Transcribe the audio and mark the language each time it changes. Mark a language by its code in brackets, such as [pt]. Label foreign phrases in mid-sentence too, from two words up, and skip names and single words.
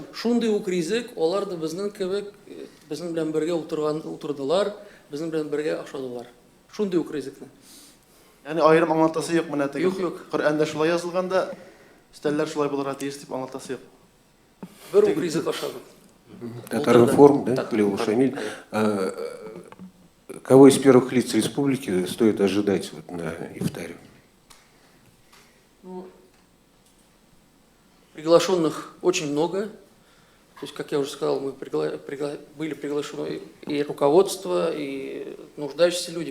[tt] Шундый ук ризык, алар да безнең кебек, безнең белән бергә утырдылар, безнең белән бергә ашадылар. Шундый ук ризыкны. Яни аерым аңлатасы юк менә теге. Юк, юк. Коръәндә шулай язылганда, өстәлләр шулай булырга тиеш дип аңлатасы юк. Бер ук ризык ашадык. [ru] Татаринформ, да, Лева Шамиль. Кого из первых лиц республики стоит ожидать вот на ифтаре? Приглашенных очень много. То есть, как я уже сказал, мы были приглашены и руководство, и нуждающиеся люди.